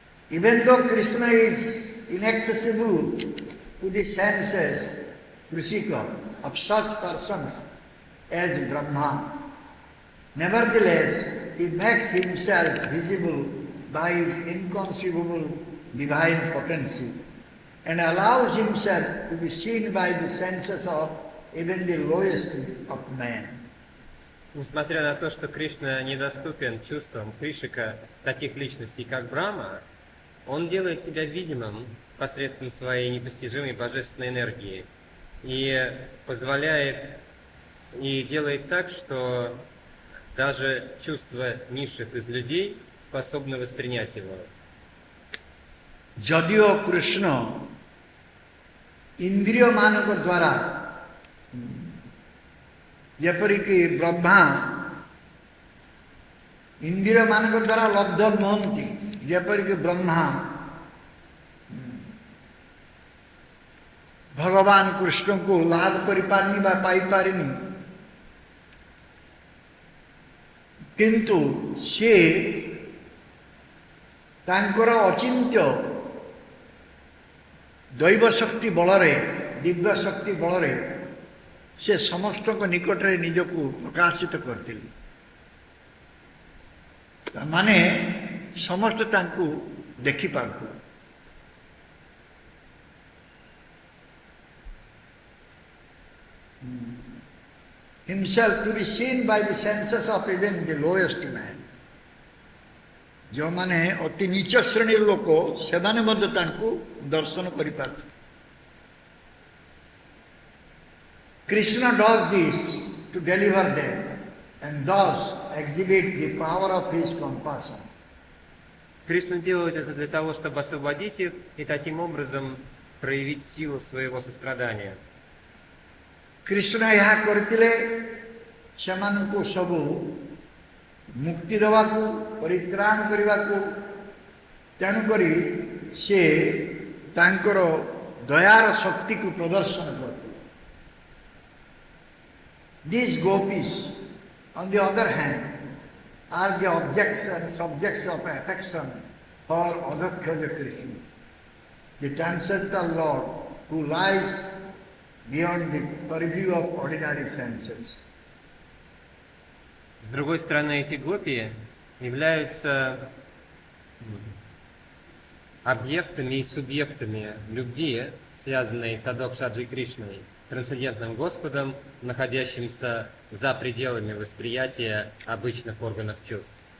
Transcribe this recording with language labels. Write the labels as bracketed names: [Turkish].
[English] Even though Krishna is inaccessible to the senses, Krishika, of such persons as Brahma, nevertheless he makes himself visible by his inconceivable divine potency and allows himself to be seen by the senses of even the lowest of men. [Russian] Несмотря на то, что Кришна недоступен чувствам Кришика, таких личностей, как Брахма, он делает себя видимым посредством своей непостижимой божественной энергии и позволяет и делает так, что даже чувства низших из людей способны воспринять его. [Odia] ଯଦିଓ କୃଷ୍ଣ ଇନ୍ଦ୍ରିୟମାନଙ୍କ ଦ୍ୱାରା ଯେପରିକି ବ୍ରହ୍ମା ଇନ୍ଦ୍ରିୟମାନଙ୍କ ଦ୍ୱାରା ଲବ୍ଧ ନୁହନ୍ତି, ଯେପରିକି ବ୍ରହ୍ମା ଭଗବାନ କୃଷ୍ଣଙ୍କୁ ଲାଭ କରିପାରିନି ବା ପାଇପାରିନି, କିନ୍ତୁ ସେ ତାଙ୍କର ଅଚିନ୍ତ୍ୟ ଦୈବ ଶକ୍ତି ବଳରେ, ଦିବ୍ୟ ଶକ୍ତି ବଳରେ ସେ ସମସ୍ତଙ୍କ ନିକଟରେ ନିଜକୁ ପ୍ରକାଶିତ କରିଥିଲେ। ମାନେ ସମସ୍ତେ ତାଙ୍କୁ ଦେଖିପାରୁଥିଲେ। [English] Himself to be seen by the senses of even the lowest man. [Odia] ଯେଉଁମାନେ ଅତି ନୀଚ ଶ୍ରେଣୀର ଲୋକ ସେମାନେ ମଧ୍ୟ ତାଙ୍କୁ ଦର୍ଶନ କରିପାରୁଥିଲେ। [English] Krishna does this to deliver them and thus exhibit the power of his compassion. [Russian] Кришна делает это для того, чтобы освободить их и таким образом проявить силу своего сострадания. [Odia] Krishna ଏହା କରିଥିଲେ ସେମାନଙ୍କୁ ସବୁ ମୁକ୍ତି ଦେବାକୁ, ପରିତ୍ରାଣ କରିବାକୁ। ତେଣୁକରି ସେ ତାଙ୍କର ଦୟାର ଶକ୍ତିକୁ ପ୍ରଦର୍ଶନ କରିଥିଲେ। [English] These gopis, on the other hand, are the objects and subjects of affection for Adhakshaja Krishna, the transcendental Lord who lies beyond the purview of ordinary senses. [Russian] С другой стороны, эти гопи являются объектами и субъектами любви, связанной с Адхокшаджей Кришной, трансцендентным Господом, находящимся за пределами восприятия обычных органов чувств.